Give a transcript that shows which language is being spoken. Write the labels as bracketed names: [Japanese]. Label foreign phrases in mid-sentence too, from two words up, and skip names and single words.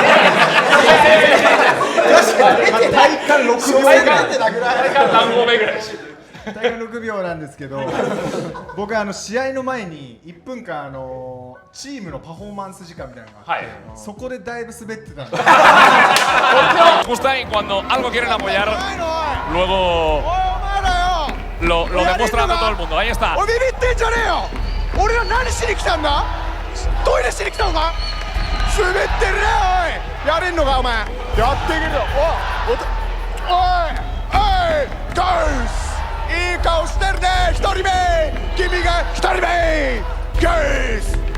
[Japanese] 体感6秒ぐらい。体感何合目ぐらい？体感6秒なんですけど、僕試合の前に1分間チームのパフォーマンス時間みたいなのがあって、そこでだいぶ滑ってたんで。 [Spanish] Mustain cuando algo quieren apoyar, luego lo demuestran ante todo el mundo. Ahí está. [Japanese] おいビビってんじゃねえよ。俺ら何しに来たんだ。トイレしに来たのか。滑ってるねおい。やれんのかお前。やっていけるよ。おいゴース。いい顔してるね1人目。君が1人目ゴース。